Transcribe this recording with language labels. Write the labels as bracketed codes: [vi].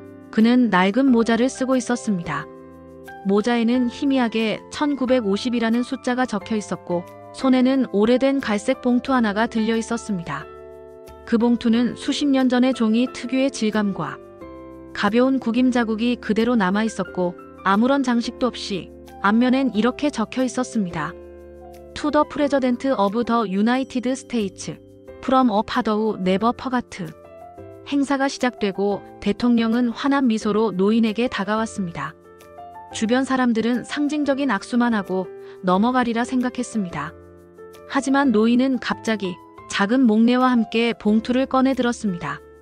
[ko] 그는 낡은 모자를 쓰고 있었습니다. 모자에는 희미하게 1950이라는 숫자가 적혀 있었고 손에는 오래된 갈색 봉투 하나가 들려 있었습니다. 그 봉투는 수십 년 전의 종이 특유의 질감과 가벼운 구김 자국이 그대로 남아 있었고 아무런 장식도 없이 앞면엔 이렇게 적혀 있었습니다. [en] To the President of the United States, from a father who never forgot. [ko] 행사가 시작되고 대통령은 환한 미소로 노인에게 다가왔습니다. 주변 사람들은 상징적인 악수만 하고 넘어가리라 생각했습니다. 하지만 노인은 갑자기 작은 목례와 함께 봉투를 꺼내 들었습니다.